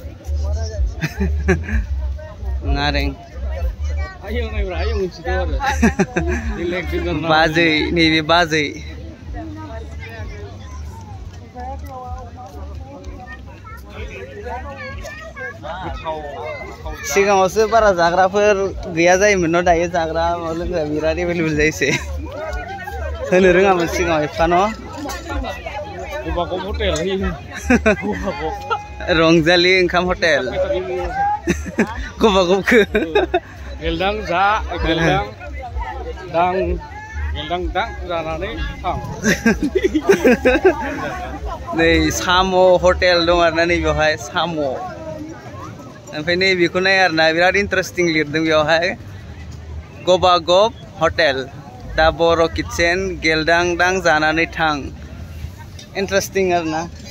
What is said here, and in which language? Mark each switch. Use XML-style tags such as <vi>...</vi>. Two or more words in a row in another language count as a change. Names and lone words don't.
<brx>नारें बाजै नैबे बाजै सिगाङावसो बारा जाग्राफोर गैया जायोमोन न दायो जाग्रा लोंग्रा बिराद एभेलेबल जायोसै होनो रोङामोन सिगाङाव एफा न रंजालि ओंखाम हटेल गबागबखो गेलदां जा, गेलदां जानानै थां नै साम' हटेल दं आरोना नै बेवहाय साम' ओमफ्राय नै बेखौ नाय आरोना बिराद इन्टारेस्टिं लिरदों बेवहाय गबागब हटेल दा बर' किटचेन गेलदां जानानै थां इन्टारेस्टिं आरोना</brx>